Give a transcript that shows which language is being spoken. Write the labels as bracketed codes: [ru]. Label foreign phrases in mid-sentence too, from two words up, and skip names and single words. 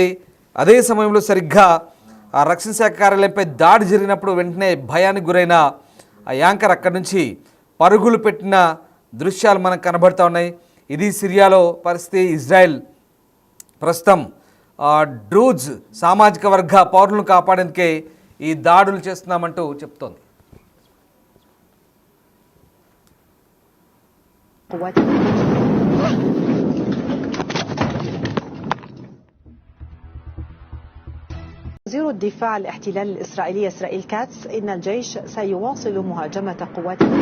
[te] అదే సమయంలో సరిగ్గా ఆ రక్షణ శాఖ కార్యాలయంపై దాడి జరిగినప్పుడు వెంటనే భయానికి గురైన ఆ యాంకర్ అక్కడి నుంచి పరుగులు పెట్టిన దృశ్యాలు మనకు కనబడుతూ ఉన్నాయి. ఇది సిరియాలో పరిస్థితి. ఇజ్రాయెల్ ప్రస్తుతం డ్రూజ్ సామాజిక వర్గ పౌరులను కాపాడేందుకే ఈ దాడులు చేస్తున్నామంటూ చెప్తోంది. [ar] وزير الدفاع الاحتلال الإسرائيلي إسرائيل كاتس إن الجيش سيواصل مهاجمة قوات